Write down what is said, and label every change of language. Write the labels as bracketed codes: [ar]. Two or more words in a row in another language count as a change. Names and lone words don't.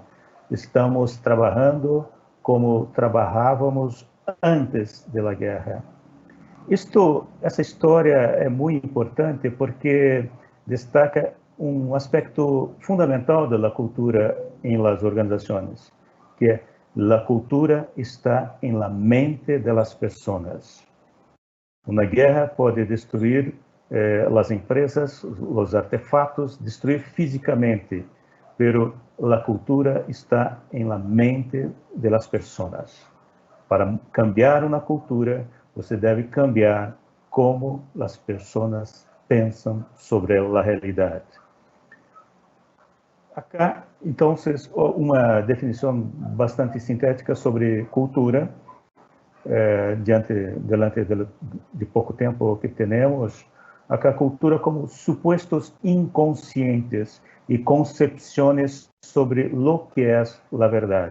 [pt] Estamos trabalhando como trabalhávamos antes da guerra. Essa história é muito importante porque destaca um aspecto fundamental da cultura em las organizações, que é a cultura está em la mente de las pessoas. Uma guerra pode destruir as empresas, os artefatos, destruir fisicamente, pero a cultura está em la mente de las pessoas. Para cambiar uma cultura, você deve cambiar como as pessoas pensam sobre a realidade. Acá, então, uma definição bastante sintética sobre cultura, diante de pouco tempo que temos, acá cultura como supostos inconscientes e concepções sobre o que é a verdade.